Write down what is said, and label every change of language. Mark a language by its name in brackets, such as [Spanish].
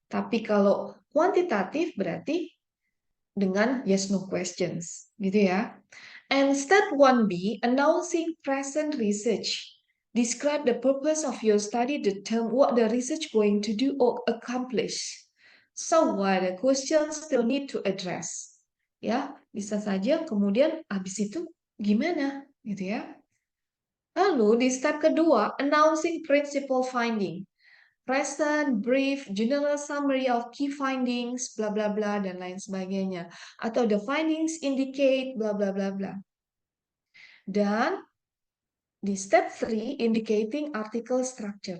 [Indonesian] Tapi kalau kuantitatif berarti dengan [English] yes no questions, [Indonesian] gitu ya. [English] And step 1B, announcing present research. Describe the purpose of your study, determine what the research going to do or accomplish. So what the questions still need to address. [Indonesian] Ya, bisa saja kemudian habis itu gimana, gitu ya. Lalu di step kedua, [English] announcing principal finding. Present, brief, general summary of key findings, bla bla bla, [Indonesian] dan lain sebagainya. [English] Atau the findings indicate, bla bla bla bla. Dan di step 3, indicating article structure.